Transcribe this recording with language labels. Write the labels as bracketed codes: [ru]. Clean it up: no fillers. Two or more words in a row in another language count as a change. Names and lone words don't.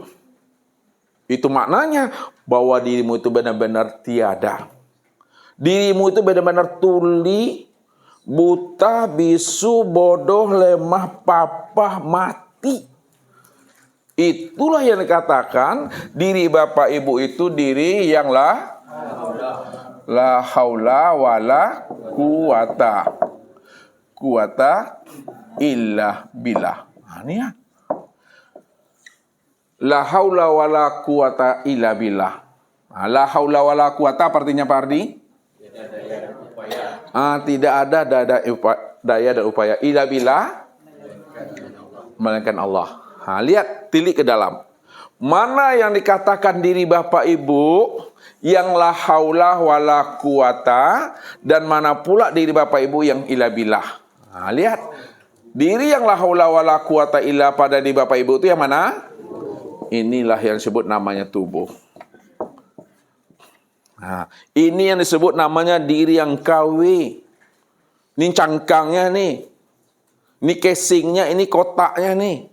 [id] Itu maknanya bahwa dirimu itu benar-benar tiada. Dirimu itu benar-benar tuli, buta, bisu, bodoh, lemah, papah, mati. Itulah yang dikatakan diri Bapak Ibu itu diri yang [ar] لا حول ولا قوة إلا بالله. [id] Ini ya. [ar] لا حول ولا قوة إلا بالله. لا حول ولا قوة artinya Pak Ardi? [id] Tidak ada daya dan upaya [ar] إلا بالله [id] melainkan Allah. Lihat, tilik ke dalam. Mana yang dikatakan diri Bapak Ibu yang [ar] لا حول ولا قوة, [id] dan mana pula diri Bapak Ibu yang [ar] إلا بالله. [id] Lihat, Diri yang [ar] لا حول ولا قوة إلا [id] pada di Bapak Ibu itu yang mana? Inilah yang disebut namanya tubuh. Nah, ini yang disebut namanya diri yang KW. Ini cangkangnya nih. Ini casingnya, ini kotaknya nih.